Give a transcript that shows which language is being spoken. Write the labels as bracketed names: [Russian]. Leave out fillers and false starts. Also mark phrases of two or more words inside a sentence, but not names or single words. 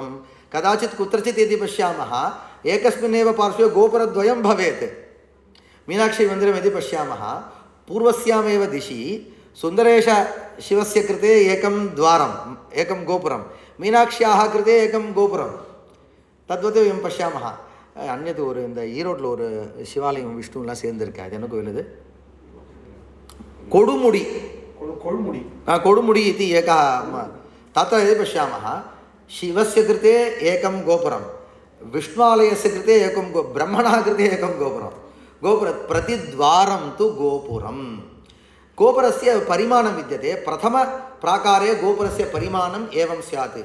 [Sanskrit] कदाचित् कुत्रचित् यदि पश्यामः एकस्मिन्नेव पार्श्वे गोपुरद्वयं भवेत्। मीनाक्षीमन्दिरं यदि पश्यामः, पूर्वस्यामेव दिशि सुन्दरेश शिवस्य कृते एकं द्वारम्, एकं गोपुरं, मीनाक्ष्याः कृते एकं गोपुरं, तद्वत् वयं पश्यामः. [Tamil] अन्यत् ஒரு இந்த ஈரோட்டில் ஒரு சிவாலயம் விஷ்ணுலாம் சேர்ந்துருக்கு, அது என்ன கோயில்? அது கொடுமுடி, கொடுமுடி [Sanskrit] इति एकः। तत्र यदि पश्यामः शिवस्य कृते एकं गोपुरं, विष्णुआलयस्य कृते एकं ब्रह्मणः कृते एकं गोपुरं, प्रतिद्वारं तु गोपुरं। गोपुरस्य परिमाणं विद्यते। प्रथमप्राकारे गोपुरस्य परिमाणम् एवं स्यात्।